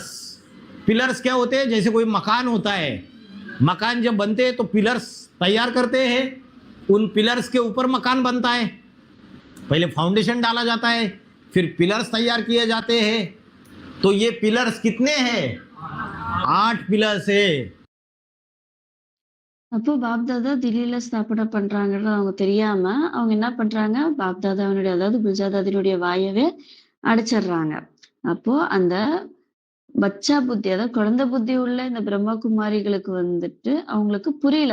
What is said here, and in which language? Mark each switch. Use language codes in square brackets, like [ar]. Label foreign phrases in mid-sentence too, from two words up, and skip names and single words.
[hi] पिलर्स क्या होते हैं, जैसे कोई मकान होता है, मकान जब बनते हैं तो पिलर्स तैयार करते हैं, उन पिलर्स के ऊपर मकान बनता है। पहले फाउंडेशन डाला जाता है, फिर पिलर्स तैयार किए जाते हैं। तो ये पिलर्स कितने हैं, 8 पिलर्स है। [ta] அப்போ பாப்தாதா தில்லியில ஸ்தாபன பண்றாங்கன்னு அவங்க தெரியாம, அவங்க என்ன பண்றாங்க, பாப்தாதாவினுடைய அதாவது குல்ஜாதாதினுடைய வாயவே அடைச்சிடுறாங்க. அப்போ அந்த [hi] बच्चा बुद्धि, [ta] அதாவது குழந்தை புத்தி உள்ள இந்த பிரம்மகுமாரிகளுக்கு வந்துட்டு அவங்களுக்கு புரியல.